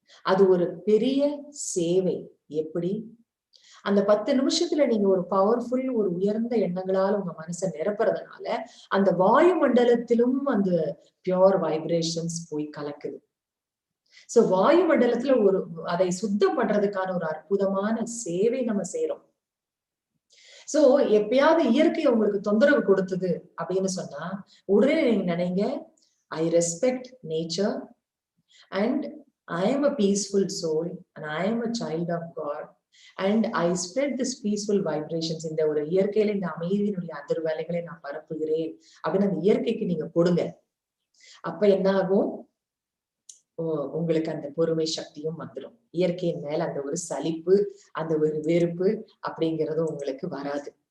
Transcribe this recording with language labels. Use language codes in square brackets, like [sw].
[ta] அது ஒரு பெரிய சேவை. எப்படி? அந்த 10 நிமிஷத்துல நீங்க ஒரு பவர்ஃபுல், ஒரு உயர்ந்த எண்ணங்களால உங்க மனசை நிரப்புறதுனால அந்த வாயு மண்டலத்திலும் அந்த பியோர் வைப்ரேஷன்ஸ் போய் கலக்குது. சோ வாயு மண்டலத்துல ஒரு அதை சுத்தம் பண்றதுக்கான ஒரு அற்புதமான சேவை நம்ம செய்யறோம். சோ எப்பயாவது இயற்கை உங்களுக்கு தொந்தரவு கொடுத்தது அப்படின்னு சொன்னா உடனே நீங்க நினைங்க, [en] I respect nature and I am a peaceful soul and I am a child of God and I spread this peaceful vibrations. [ta] இந்த ஒரு இயற்கையில இந்த அமைதியினுடைய அதிர்வலைகளை நான் பரப்புகிறேன் அப்படின்னு அந்த இயற்கைக்கு நீங்க கொடுங்க. அப்ப என்ன ஆகும்? உங்களுக்கு அந்த பொறுமை சக்தியும் வந்துடும். இயற்கையின் மேல அந்த ஒரு சலிப்பு, அந்த ஒரு வெறுப்பு அப்படிங்கிறது உங்களுக்கு வராது.